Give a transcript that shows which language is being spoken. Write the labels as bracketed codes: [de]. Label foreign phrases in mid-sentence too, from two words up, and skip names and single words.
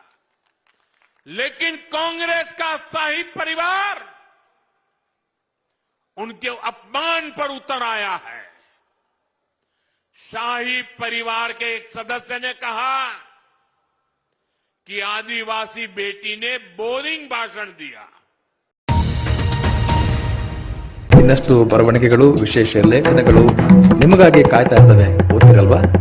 [hi] लेकिन कांग्रेस का शाही परिवार उनके अपमान पर उतर आया है. शाही परिवार के एक सदस्य ने कहा कि आदिवासी बेटी ने बोरिंग भाषण दिया. [kn] ಇನ್ನಷ್ಟು ಬರವಣಿಗೆಗಳು, ವಿಶೇಷ ಲೇಖನಗಳು ನಿಮಗಾಗಿ ಕಾಯ್ತಾ ಇರ್ತವೆ. ಓದ್ತಿರಲ್ವಾ?